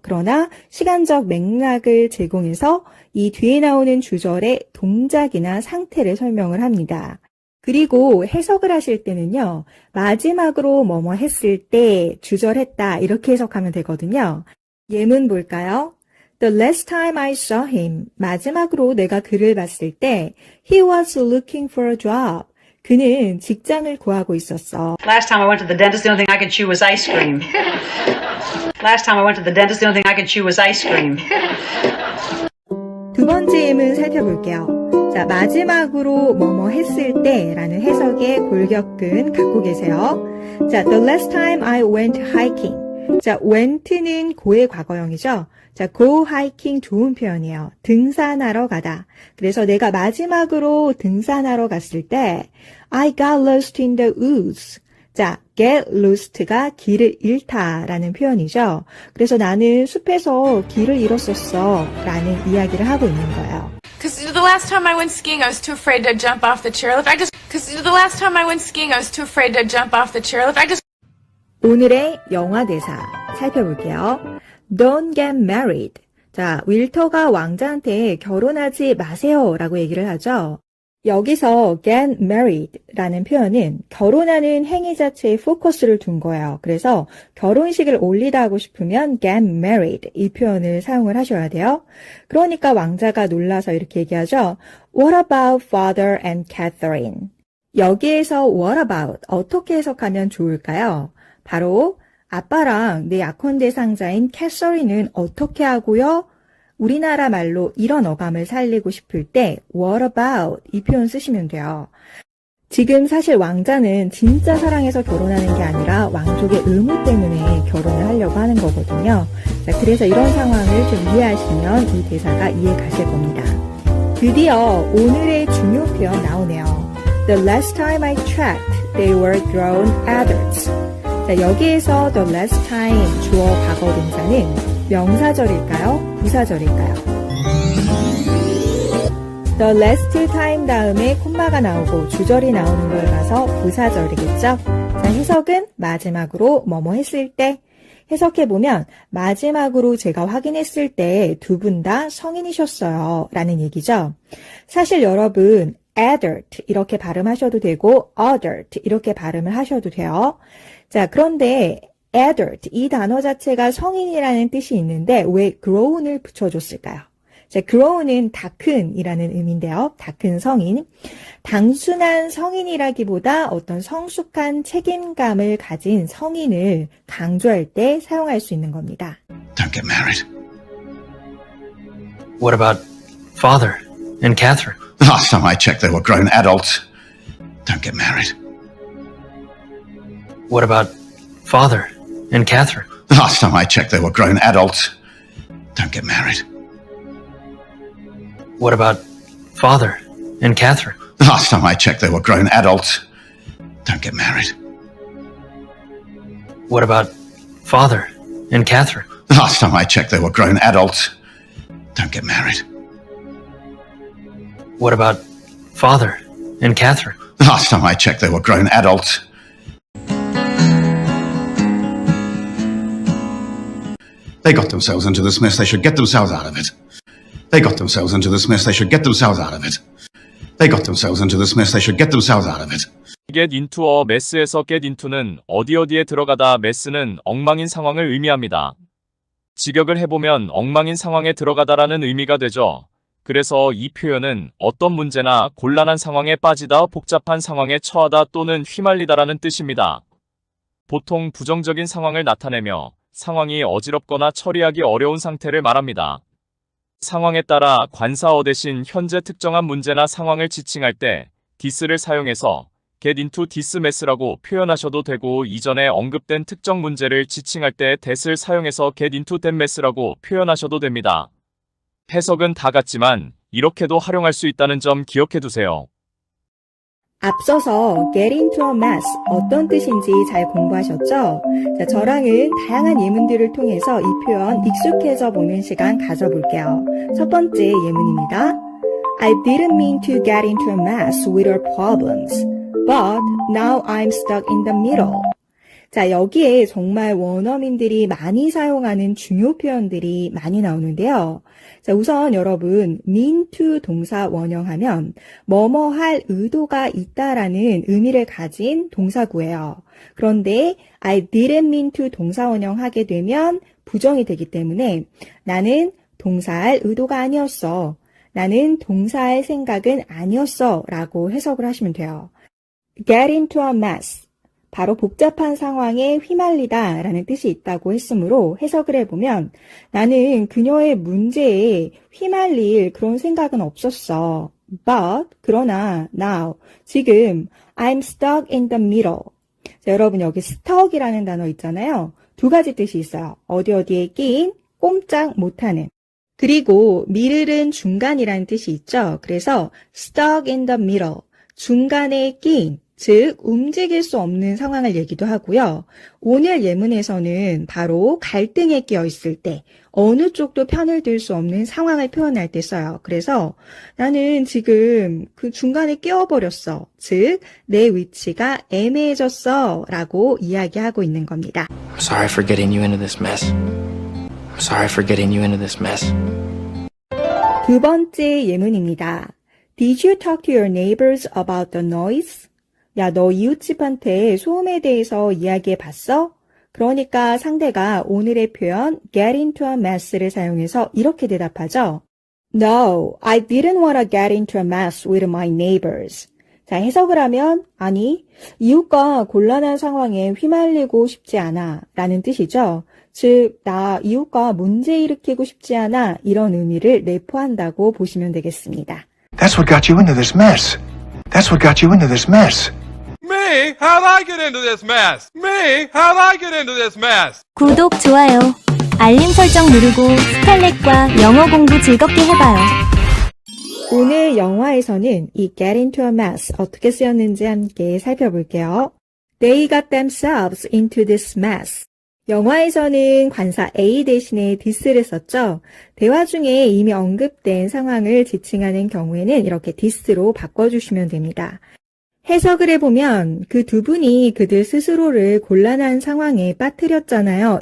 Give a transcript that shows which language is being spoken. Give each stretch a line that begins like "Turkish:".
Korean: 그러나 시간적 맥락을 제공해서 이 뒤에 나오는 주절의 동작이나 상태를 설명을 합니다. 그리고 해석을 하실 때는요, 마지막으로 뭐뭐 했을 때 주절했다 이렇게 해석하면 되거든요. 예문 볼까요?
English: The last time I saw him,
Korean: 마지막으로 내가 그를 봤을 때
English: he was looking for a job.
Korean: 그는 직장을 구하고 있었어.
English: Last time I went to the dentist, the only thing I could chew was ice cream. Last time I went to the dentist, the only thing I could chew was ice cream.
Korean: 두 번째 예문 살펴볼게요. 자, 마지막으로 뭐뭐 했을 때 라는 해석의 골격근 갖고 계세요.
English: 자, the last time I went hiking.
Korean: 자, went는 고의 과거형이죠. 자, go hiking 좋은 표현이에요. 등산하러 가다. 그래서 내가 마지막으로 등산하러 갔을 때
English: I got lost in the woods.
Korean: 자, get lost가 길을 잃다라는 표현이죠. 그래서 나는 숲에서 길을 잃었었어 라는 이야기를 하고 있는 거예요.
English: Because the last time I went skiing, I was too afraid to jump off the chairlift. Because the last time I went skiing, I was too afraid to jump off the chairlift.
Korean: 오늘의 영화 대사 살펴볼게요.
English: Don't get married.
Korean: 자, 윌터가 왕자한테 결혼하지 마세요 라고 얘기를 하죠. 여기서 get married 라는 표현은 결혼하는 행위 자체에 포커스를 둔 거예요. 그래서 결혼식을 올리다 하고 싶으면 get married 이 표현을 사용을 하셔야 돼요. 그러니까 왕자가 놀라서 이렇게 얘기하죠.
English: What about father and Catherine?
Korean: 여기에서 what about 어떻게 해석하면 좋을까요? 바로 아빠랑 내 약혼 대상자인 캐서린은 어떻게 하고요? 우리나라 말로 이런 어감을 살리고 싶을 때 what about 이 표현 쓰시면 돼요. 지금 사실 왕자는 진짜 사랑해서 결혼하는 게 아니라 왕족의 의무 때문에 결혼을 하려고 하는 거거든요. 자, 그래서 이런 상황을 좀 이해하시면 이 대사가 이해 가실 겁니다. 드디어 오늘의 중요 표현 나오네요.
English: The last time I checked, they were grown adults.
Korean: 자, 여기에서 the last time 주어 과거 동사는 명사절일까요? 부사절일까요? The last time 다음에 콤마가 나오고 주절이 나오는 걸 봐서 부사절이겠죠? 자, 해석은 마지막으로 뭐뭐 했을 때 해석해보면 마지막으로 제가 확인했을 때 두 분 다 성인이셨어요 라는 얘기죠. 사실 여러분 adult 이렇게 발음하셔도 되고 adult 이렇게 발음을 하셔도 돼요. 자, 그런데 adult 이 단어 자체가 성인이라는 뜻이 있는데 왜 grown을 붙여줬을까요? 자, grown은 다 큰이라는 의미인데요. 다 큰 성인. 단순한 성인이라기보다 어떤 성숙한 책임감을 가진 성인을 강조할 때 사용할 수 있는 겁니다.
English: Don't get married. What about father and Catherine? Last time I checked, they were grown adults. Don't get married. What about father and Catherine? Last time I checked, they were grown adults. Don't get married. What about father and Catherine? Last time I checked, they were grown adults. Don't get married. What about father and Catherine? Last time I checked, they were grown adults. Don't get married. What about father and Catherine? Last time I checked, they were grown adults. They got themselves into this mess, they should get themselves out of it. They got themselves into this mess, they should get themselves out of it. They got themselves into this mess, they should get themselves out of it.
Korean: get into어 mess에서 get into는 어디에 들어가다 mess는 엉망인 상황을 의미합니다. 직역을 해보면 엉망인 상황에 들어가다라는 의미가 되죠. 그래서 이 표현은 어떤 문제나 곤란한 상황에 빠지다, 복잡한 상황에 처하다 또는 휘말리다라는 뜻입니다. 보통 부정적인 상황을 나타내며 상황이 어지럽거나 처리하기 어려운 상태를 말합니다. 상황에 따라 관사어 대신 현재 특정한 문제나 상황을 지칭할 때 this를 사용해서 get into this mess라고 표현하셔도 되고 이전에 언급된 특정 문제를 지칭할 때 that을 사용해서 get into that mess라고 표현하셔도 됩니다. 해석은 다 같지만 이렇게도 활용할 수 있다는 점 기억해 두세요. 앞서서 get into a mess 어떤 뜻인지 잘 공부하셨죠? 자, 저랑은 다양한 예문들을 통해서 이 표현 익숙해져 보는 시간 가져볼게요. 첫 번째 예문입니다.
English: I didn't mean to get into a mess with our problems, but now I'm stuck in the middle.
Korean: 자, 여기에 정말 원어민들이 많이 사용하는 중요 표현들이 많이 나오는데요. 자, 우선 여러분, mean to 동사 원형하면 뭐뭐 할 의도가 있다라는 의미를 가진 동사구예요. 그런데 I didn't mean to 동사 원형하게 되면 부정이 되기 때문에 나는 동사할 의도가 아니었어. 나는 동사할 생각은 아니었어 라고 해석을 하시면 돼요. get into a mess. 바로 복잡한 상황에 휘말리다 라는 뜻이 있다고 했으므로 해석을 해보면 나는 그녀의 문제에 휘말릴 그런 생각은 없었어.
English: But, 그러나, now, 지금 I'm stuck in the middle.
Korean: 자, 여러분 여기 stuck이라는 단어 있잖아요. 두 가지 뜻이 있어요. 어디에 끼인, 꼼짝 못하는. 그리고 middle은 중간이라는 뜻이 있죠. 그래서 stuck in the middle, 중간에 끼인, 즉 움직일 수 없는 상황을 얘기도 하고요. 오늘 예문에서는 바로 갈등에 끼어 있을 때 어느 쪽도 편을 들 수 없는 상황을 표현할 때 써요. 그래서 나는 지금 그 중간에 끼어버렸어. 즉 내 위치가 애매해졌어 라고 이야기하고 있는 겁니다. I'm sorry for getting you into this mess. I'm sorry for getting you into this mess. 두 번째 예문입니다.
English: Did you talk to your neighbors about the noise?
Korean: 야, 너 이웃집한테 소음에 대해서 이야기해 봤어? 그러니까 상대가 오늘의 표현 get into a mess를 사용해서 이렇게 대답하죠.
English: No, I didn't want to get into a mess with my neighbors.
Korean: 자, 해석을 하면 아니, 이웃과 곤란한 상황에 휘말리고 싶지 않아 라는 뜻이죠. 즉, 나 이웃과 문제 일으키고 싶지 않아 이런 의미를 내포한다고 보시면 되겠습니다.
English: That's what got you into this mess. That's what got you into this mess. Me? How'd I get into this mess? Me? How'd I get into this mess?
Korean: 구독, 좋아요, 알림 설정 누르고 스칼렛과 영어 공부 즐겁게 해봐요. 오늘 영화에서는 이 get into a mess 어떻게 쓰였는지 함께 살펴볼게요.
English: They got themselves into this mess.
Korean: 영화에서는 관사 A 대신에 this를 썼죠. 대화 중에 이미 언급된 상황을 지칭하는 경우에는 이렇게 this로 바꿔주시면 됩니다. 해석을 해보면 그 두 분이 그들 스스로를 곤란한 상황에 빠뜨렸잖아요.